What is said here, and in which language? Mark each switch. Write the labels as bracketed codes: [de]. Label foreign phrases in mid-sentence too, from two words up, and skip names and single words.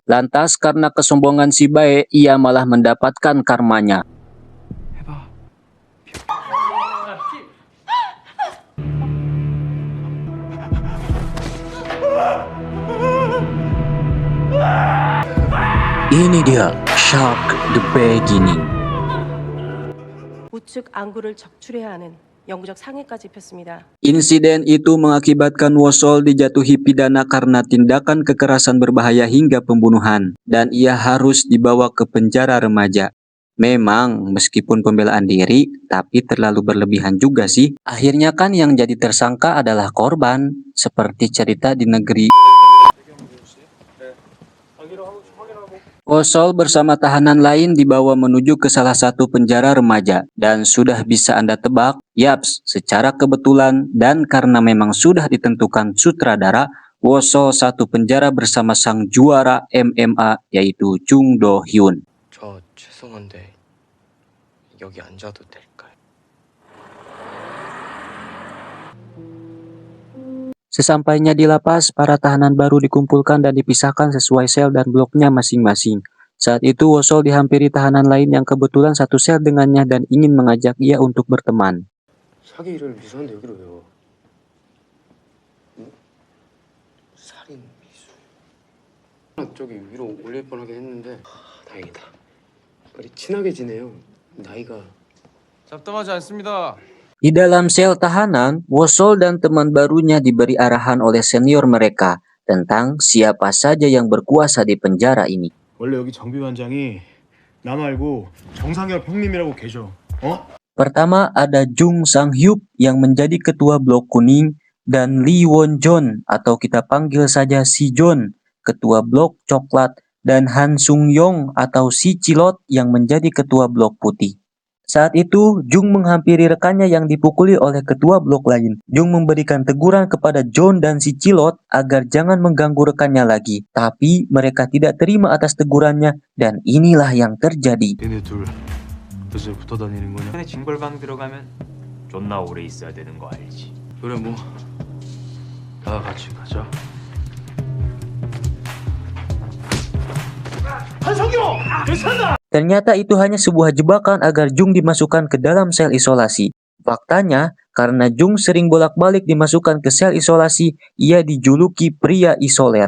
[id] Lantas karena kesombongan si Bae, ia malah mendapatkan karmanya. Ini dia, Shark the Beginning. [ko] 우측 안구를 적출해야 하는 영구적 상해까지 입혔습니다. [id] Insiden itu mengakibatkan Wosol dijatuhi pidana karena tindakan kekerasan berbahaya hingga pembunuhan, dan ia harus dibawa ke penjara remaja. Memang, meskipun pembelaan diri, tapi terlalu berlebihan juga sih. Akhirnya kan yang jadi tersangka adalah korban, seperti cerita di negeri. Wosol bersama tahanan lain dibawa menuju ke salah satu penjara remaja. Dan sudah bisa Anda tebak, yaps, secara kebetulan dan karena memang sudah ditentukan sutradara, Wosol satu penjara bersama sang juara MMA yaitu Jung Do Hyun. [ko] 저 죄송한데 여기 앉아도 될까요? [id] Sesampainya di lapas, para tahanan baru dikumpulkan dan dipisahkan sesuai sel dan bloknya masing-masing. Saat itu Wosol dihampiri tahanan lain yang kebetulan satu sel dengannya dan ingin mengajak ia untuk berteman. [ko] 사기를 미수한데 여기로 왜요? 살인 미수. 저기 위로 올릴 뻔하긴 했는데 다행이다. 우리 친하게 지내요. 나이가 잡담하지 않습니다. [id] Di dalam sel tahanan, Wosol dan teman barunya diberi arahan oleh senior mereka tentang siapa saja yang berkuasa di penjara ini. [ko] 원래 여기 정비반장이 나 말고 정상엽 형님이라고 계셔. [id] Pertama ada Jung Sang-hyuk yang menjadi ketua blok kuning dan Lee Won-jon atau kita panggil saja Si Jon, ketua blok coklat, dan Han Sung-yong atau Si Cilot yang menjadi ketua blok putih. Saat itu, Jung menghampiri rekannya yang dipukuli oleh ketua blok lain. Jung memberikan teguran kepada Jon dan Si Cilot agar jangan mengganggu rekannya lagi. Tapi mereka tidak terima atas tegurannya dan inilah yang terjadi. [ko] 얘네 둘 요새 붙어 다니는 거냐? 근데 징벌방 들어가면 존나 오래 있어야 되는 거 알지? 그래 뭐 나 같이 가자. [id] Ternyata itu hanya sebuah jebakan agar Jung dimasukkan ke dalam sel isolasi. Faktanya, karena Jung sering bolak-balik dimasukkan ke sel isolasi, ia dijuluki pria isoler.